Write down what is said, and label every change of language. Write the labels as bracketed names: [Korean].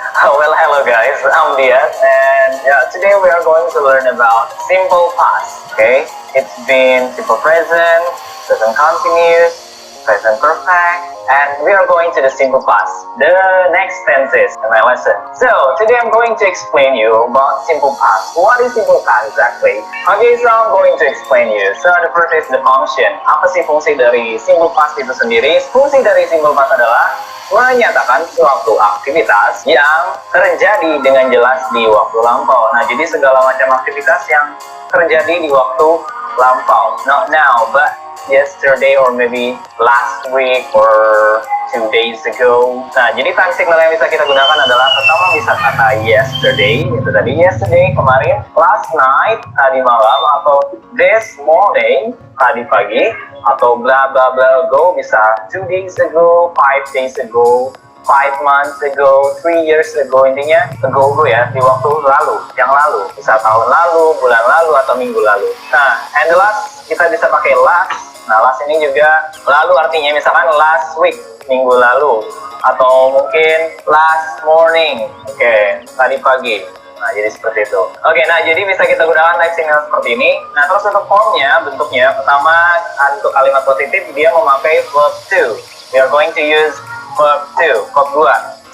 [English] Well, hello guys, I'm Diaz, and today we are going to learn about simple past. Okay, it's been simple present, present continuous, present perfect, and we are going to the simple past, the next tenses in my lesson. So today I'm going to explain you about simple past. What is simple past exactly? Okay, so I'm going to explain you. So the first is the function. [Indonesian] Apa sih fungsi dari simple past itu sendiri? Fungsi dari simple past adalah menyatakan suatu aktivitas yang terjadi dengan jelas di waktu lampau. Nah, jadi segala macam aktivitas yang terjadi di waktu lampau. [English] Not now, but yesterday or maybe last week or 2 days ago. [Indonesian] Nah, jadi time signal yang bisa kita gunakan adalah pertama bisa kata yesterday, itu tadi yesterday, kemarin, last night, tadi malam, atau this morning, tadi pagi, atau bla bla bla ago, bisa 2 days ago, 5 days ago, 5 months ago, 3 years ago, intinya ago ya, di waktu lalu, yang lalu, bisa tahun lalu, bulan lalu, atau minggu lalu. Nah, [English] and the last, [Indonesian] kita bisa pakai last. Nah, last ini juga lalu artinya misalkan last week, minggu lalu, atau mungkin last morning, oke, tadi pagi. Nah, jadi seperti itu. Oke, nah jadi bisa kita gunakan type signal seperti ini. Nah, terus untuk formnya, bentuknya, pertama untuk kalimat positif dia memakai verb to. [English] We are going to use verb to, verb 2.